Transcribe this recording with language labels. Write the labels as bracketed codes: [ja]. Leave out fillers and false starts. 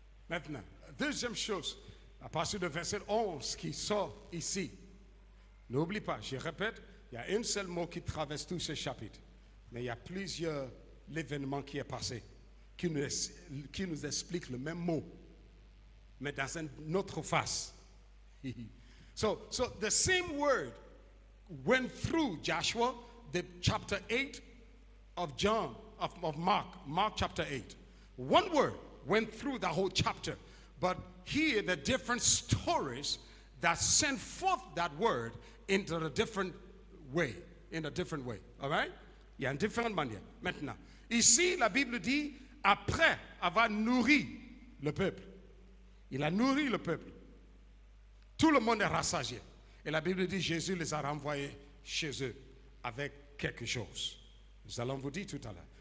[fr] Maintenant, deuxième chose, à partir du verset 11 qui sort ici, n'oublie pas, je répète, il y a un seul mot qui traverse tout ce chapitre, mais il y a plusieurs événements qui est passé, qui nous expliquent le même mot, mais dans une autre face. [en] So the same word went through Joshua, the chapter 8 of John, of Mark chapter 8. One word went through the whole chapter. But here, the different stories that sent forth that word into a different way. In a different way. All right? [fr] Il y a une différente manière. Maintenant, ici, la Bible dit, après avoir nourri le peuple, il a nourri le peuple. Tout le monde est rassasié. Et la Bible dit, Jésus les a renvoyés chez eux avec quelque chose. Nous allons vous dire tout à l'heure.